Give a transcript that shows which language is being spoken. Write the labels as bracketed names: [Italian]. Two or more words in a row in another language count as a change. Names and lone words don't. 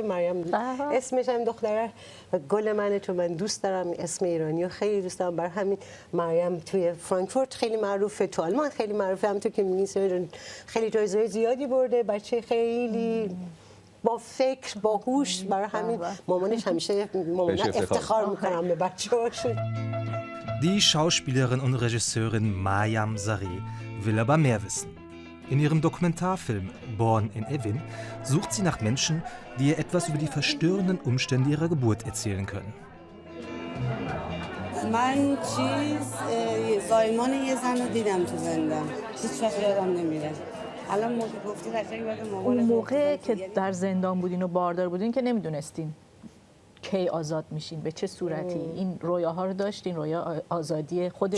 [Persian] مریم اسمش هم دختره گل منه، چون من دوست دارم اسم ایرانی خیلی دوست دارم. برای همین مریم توی فرانکفورت خیلی معروفه، تو آلمان خیلی معروفه. همونطور که می‌بینید خیلی جایزه زیادی برده. بچه خیلی با فکر، با هوش. برای همین مامانش همیشه افتخار می‌کنم به بچه‌هاشون. [German] Die Schauspielerin und Regisseurin Mayam Saree will aber mehr wissen. In ihrem Dokumentarfilm Born in Evin sucht sie nach Menschen, die ihr etwas über die verstörenden Umstände ihrer Geburt erzählen können. [Persian] من زایمان یه زن رو دیدم تو زندان، هیچ وقت یادم نمیره. الان موقع گفتی قشنگ یاد مامان. اون موقع که در زندان بودین و باردار بودین که نمیدونستین کی آزاد میشین، به چه صورتی؟ این رویاها رو داشتین، رویا آزادی خودت؟